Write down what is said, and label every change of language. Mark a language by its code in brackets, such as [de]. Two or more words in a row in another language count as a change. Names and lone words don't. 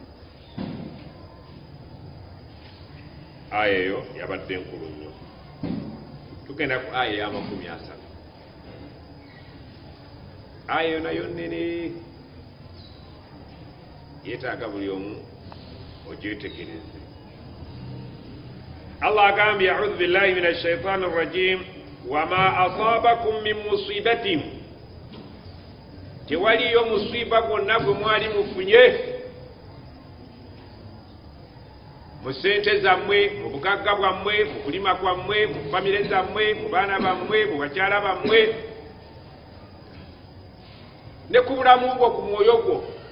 [lg] aya eyo yabadde nkulu nnyo. tugenda ku aya ya 30. aya eyo nayo nnene, yeetaaga buli omu ogyetegereze. Allah agambye [ar] أعوذ بالله من الشيطان الرجيم وما أصابكم من مصيبة, [lg] tewaliyo musiba gwonna gwe mwali mufunye mu sente zammwe, mu bugagga bwammwe, mu kulima kwammwe, mu famire zammwe, mu baana bammwe, mu bakyala bammwe, ne ku bulamu bwo, ku mwoyo gwo.